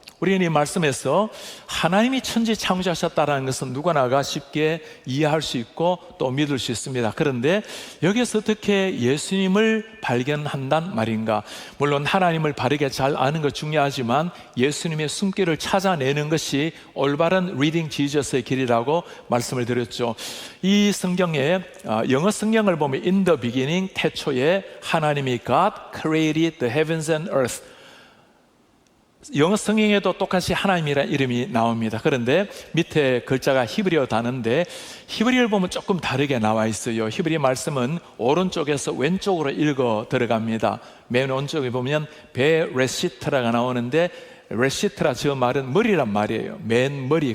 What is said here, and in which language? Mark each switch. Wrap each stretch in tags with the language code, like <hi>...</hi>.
<ko>우리는 이 말씀에서 하나님이 천지 창조하셨다는 것은 누구나가 쉽게 이해할 수 있고 또 믿을 수 있습니다. 그런데 여기서 어떻게 예수님을 발견한단 말인가? 물론 하나님을 바르게 잘 아는 것 중요하지만 예수님의 숨길을 찾아내는 것이 올바른 리딩 지저스의 길이라고 말씀을 드렸죠.</ko> <en>이 성경에 영어 성경을 보면 In the beginning,</en> <ko>태초에 하나님이</ko> <en>God created the heavens and earth.</en> <ko>영어 성경에도 똑같이 하나님이라는 이름이 나옵니다. 그런데 밑에 글자가 히브리어 단어인데 히브리어를 보면 조금 다르게 나와 있어요. 히브리 말씀은 오른쪽에서 왼쪽으로 읽어 들어갑니다. 맨 오른쪽에 보면 베레시트라가 나오는데 레시트라 저 말은 머리란 말이에요. 맨 머리.</ko>